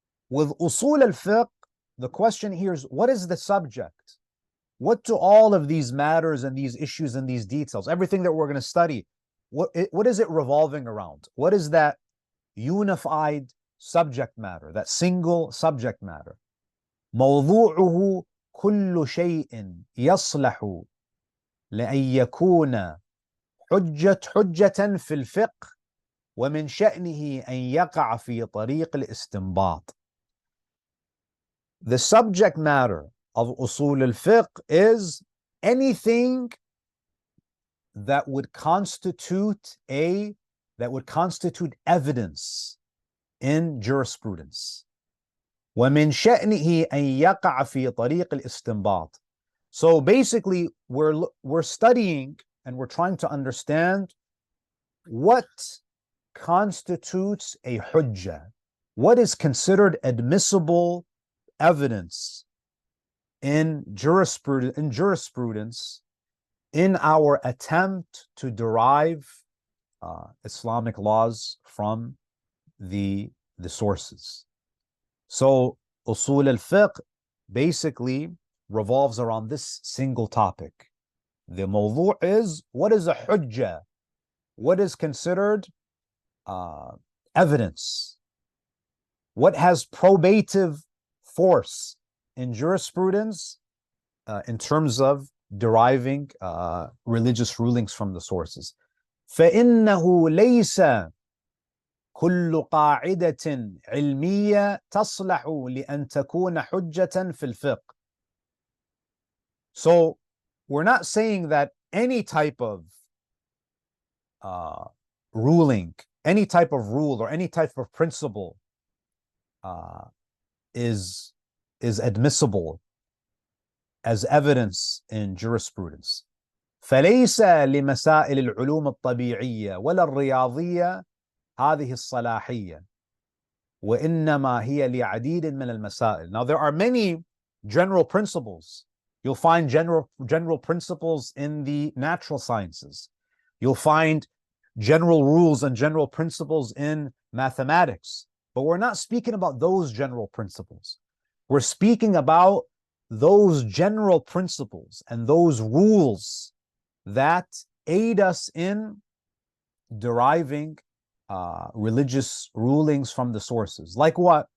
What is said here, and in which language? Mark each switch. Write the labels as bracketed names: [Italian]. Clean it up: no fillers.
[English] With Usul al-Fiqh, the question here is, what is the subject? What do all of these matters and these issues and these details, everything that we're going to study, what is it revolving around? What is that unified subject matter, that single subject matter? [Arabic] موضوعه كل شيء يصلح لأن يكون حجة في الفقه ومن شأنه أن يقع في طريق الاستنباط. [English] The subject matter of Usul al-Fiqh is anything that would constitute evidence in jurisprudence. [Arabic] ومن شأنه أن يقع في طريق الاستنباط. [English] So basically, we're studying and we're trying to understand what constitutes a hujjah, what is considered admissible evidence in jurisprudence in our attempt to derive Islamic laws from the sources. So Usul al-Fiqh basically revolves around this single topic. The mawdu' is, what is a hujjah? What is considered evidence? What has probative force in jurisprudence in terms of deriving religious rulings from the sources? [Arabic] فإنه ليس كل قاعدة علمية تصلح لأن تكون حجة في الفقه. [English] So we're not saying that any type of ruling, any type of rule or any type of principle is admissible as evidence in jurisprudence. [Arabic] فليس لمسائل العلوم الطبيعية ولا الرياضية هذه الصلاحية وإنما هي لعديد من المسائل. [English] Now there are many general principles. You'll find general principles in the natural sciences. You'll find general rules and general principles in mathematics. But we're not speaking about those general principles. We're speaking about those general principles and those rules that aid us in deriving religious rulings from the sources. Like what?